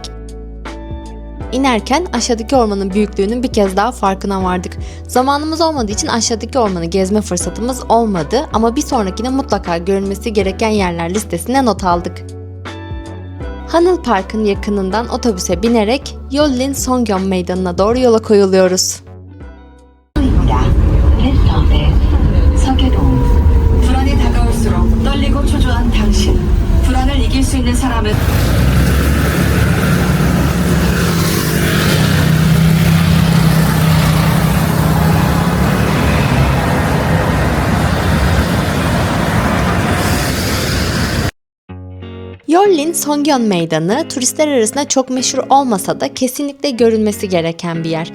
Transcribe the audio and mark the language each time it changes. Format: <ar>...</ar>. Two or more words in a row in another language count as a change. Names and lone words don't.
<tr>İnerken aşağıdaki ormanın büyüklüğünün bir kez daha farkına vardık. Zamanımız olmadığı için aşağıdaki ormanı gezme fırsatımız olmadı ama bir sonrakine mutlaka görülmesi gereken yerler listesine not aldık. Hanıl Park'ın yakınından otobüse binerek Yollin Songgyeon Meydanı'na doğru yola koyuluyoruz.</tr> <ko>불안이 다가올수록 떨리고 초조한 당신. 불안을 이길 수 있는 사람은</ko> <tr>Yollin Songgyeon Meydanı turistler arasında çok meşhur olmasa da kesinlikle görülmesi gereken bir yer.</tr>